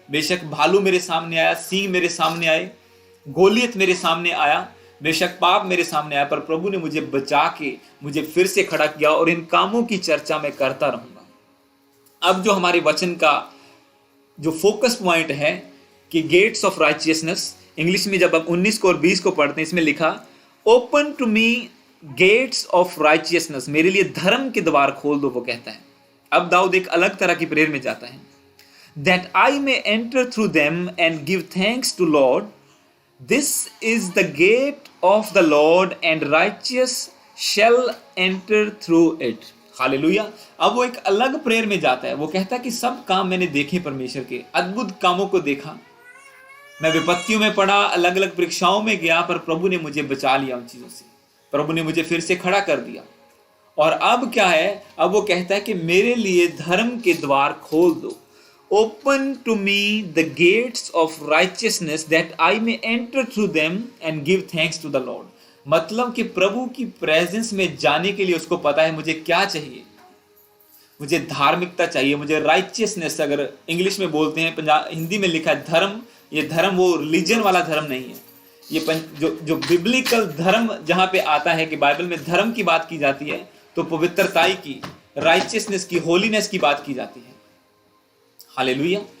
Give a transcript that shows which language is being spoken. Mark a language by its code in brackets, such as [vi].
[hi] बेशक भालू मेरे सामने आया, सींग मेरे सामने आए, गोलियत मेरे सामने आया, बेशक पाप मेरे सामने आया, पर प्रभु ने मुझे बचा के मुझे फिर से खड़ा किया और इन कामों की चर्चा मैं करता रहूंगा। अब जो हमारे वचन का जो फोकस पॉइंट है कि गेट्स ऑफ राइचियसनेस, इंग्लिश में जब आप 19 को और 20 को पढ़ते हैं, इसमें लिखा, [en] open to me gates of righteousness, [hi] मेरे लिए धर्म के द्वार खोल दो, वो कहता है। अब दाऊद एक अलग तरह की प्रेयर में जाता है, [en] that I may enter through them and give thanks to Lord. This is the gate of the Lord and righteous shall enter through it. [hi] Hallelujah. अब वो एक अलग प्रेयर में जाता है। वो कहता है कि सब काम मैंने देखे, परमेश्वर के अद्भुत कामों को देखा, मैं विपत्तियों में पड़ा, अलग अलग परीक्षाओं में गया, पर प्रभु ने मुझे बचा लिया उन चीजों से। प्रभु ने मुझे फिर से खड़ा कर दिया। और अब क्या है, अब वो कहता है कि मेरे लिए धर्म के द्वार खोल दो। [en] Open to me the gates of righteousness that I may enter through them and give thanks to the Lord. [hi] मतलब कि प्रभु की प्रेजेंस में जाने के लिए उसको पता है मुझे क्या चाहिए। मुझे धार्मिकता चाहिए, मुझे राइचियसनेस, अगर इंग्लिश में बोलते हैं, हिंदी में लिखा है धर्म। ये धर्म वो रिलीजन वाला धर्म नहीं है। ये जो बिब्लिकल धर्म जहां पे आता है कि बाइबल में धर्म की बात की जाती है, तो पवित्रताई की, राइचियसनेस की, होलीनेस की बात की जाती है। हालेलुया।